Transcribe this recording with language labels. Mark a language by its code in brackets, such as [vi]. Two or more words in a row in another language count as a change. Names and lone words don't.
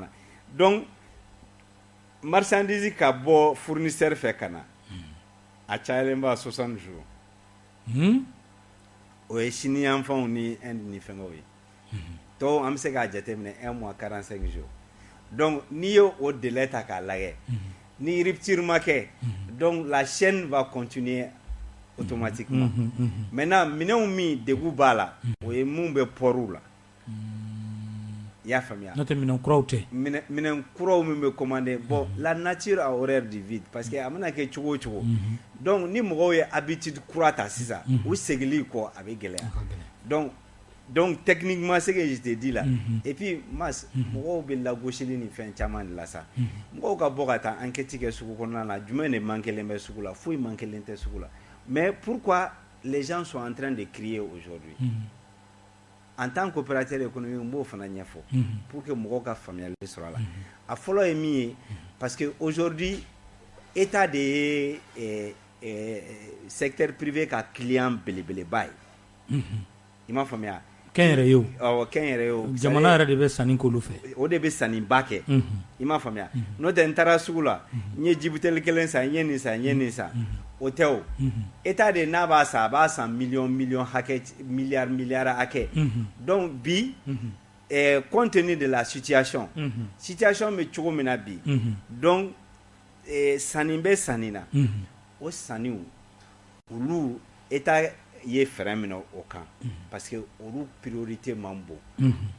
[bm] Donc marchandise ka bɔ fournisseur fɛ ka na, a cayalen ba 60 jours, o ye Chine yanfanw ni Inde ni fɛngɛw ye, tɔw an bɛ se k'a jateminɛ 1 mois 45 jours. Donc n'i ye o délai ta k'a lajɛ, ni rupture ma kɛ, [fr] donc la chaîne va continuer automatiquement. [bm] Maintenant minɛnw min degun b'a la, o ye mun bɛ portw la, i y'a faamuya. N'o tɛ minɛn kuraw tɛ. Minɛn kuraw min bɛ commandé, [fr] bon la nature a horreur du vide parce que [bm] a mana kɛ cogo o cogo, donc ni mɔgɔw ye habitude kura ta sisan, u seginli kɔ a bɛ gɛlɛya. [fr] Donc techniquement ce que je te dis là, et puis [bm] mas mɔgɔw bɛ lagosili ni fɛn caman de la sa, mɔgɔw ka bɔ ka taa enquête kɛ sugu kɔnɔna na, jumɛn de manquelen bɛ sugu la, foyi manquelen tɛ sugu la. [fr] Mais pourquoi les gens sont en train de crier aujourd'hui? en tant qu'opérateur économique [bm] n b'o fana ɲɛfɔ [fr] pour que [bm] mɔgɔw ka faamuyali sɔrɔ a la a fɔlɔ ye min ye [fr] parce que aujourd'hui état de [bm] ye [fr] secteur privé [bm] ka client belebeleba ye i m'a faamuya kɛn yɛrɛ ye o kɛn yɛrɛ ye o jamana yɛrɛ de bɛ sanni k'olu fɛ o de bɛ sanniba kɛ i m'a faamuya n'o tɛ n taara sugu la n ye jibuteli kelen san n ye nin san n ye nin san o tɛ o état de n'a b'a san a b'a san miliyɔn hakɛ miliyari hakɛ donc bi [fr] compte tenu de la situation [bm] bɛ cogo min na bi donc sanni bɛ sanni na o sanniw olu état ye fɛɛrɛ minɛ o kan [fr] parce que [bm] olu priorité man bon